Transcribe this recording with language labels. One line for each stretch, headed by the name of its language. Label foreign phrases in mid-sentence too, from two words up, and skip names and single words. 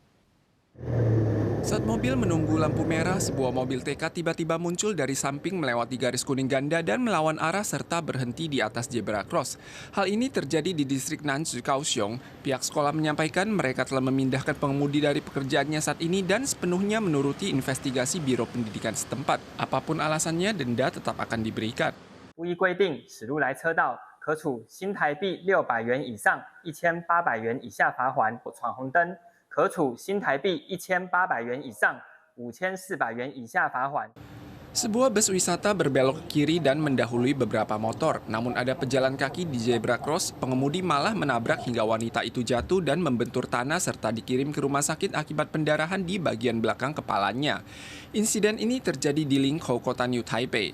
Indonesian: Saat mobil menunggu lampu merah, sebuah mobil TK tiba-tiba muncul dari samping melewati garis kuning ganda dan melawan arah serta berhenti di atas
English: zebra cross.
Indonesian: Hal ini terjadi di distrik Nanzhou, Kaohsiung. Pihak sekolah menyampaikan mereka telah memindahkan pengemudi dari pekerjaannya saat ini dan sepenuhnya menuruti investigasi Biro Pendidikan setempat. Apapun alasannya, denda tetap akan diberikan.
Chinese: 无依规定驶入来车道，可处新台币600元以上1800元以下罚款；闯红灯，可处新台币1800元以上5400元以下罚款。
Indonesian: Sebuah bus wisata berbelok ke kiri dan mendahului beberapa motor. Namun ada pejalan kaki di
English: zebra cross,
Indonesian: pengemudi malah menabrak hingga wanita itu jatuh dan membentur tanah serta dikirim ke rumah sakit akibat pendarahan di bagian belakang kepalanya. Insiden ini terjadi di Linkou, kota New Taipei.